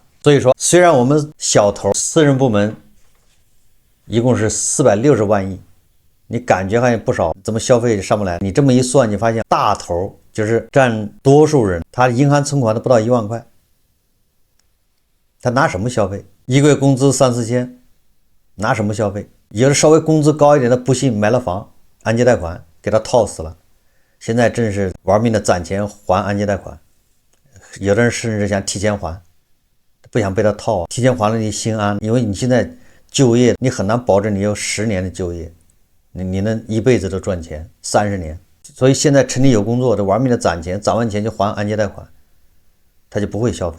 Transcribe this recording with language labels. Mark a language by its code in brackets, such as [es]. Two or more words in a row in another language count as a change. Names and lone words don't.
[zh] 所以說，雖然我們小頭私人部門一共是460萬億，你感覺好像不少，怎麼消費上不來？你這麼一算，你發現大頭就是占多數人，他銀行存款都不到1萬塊，他拿什麼消費？一個月工資3、4 千，拿什麼消費？有的稍微工資高一點的不幸買了房，按揭貸款給他套死了，現在正是玩命的攒錢還按揭貸款，有的人甚至想提前還，不想被他套，提前還了你心安，因為你現在就業你很難保證你有10年的就業，你能一輩子都賺錢30年，所以現在趁你有工作的玩命的攒錢，攒完錢就還按揭貸款，他就不会消費。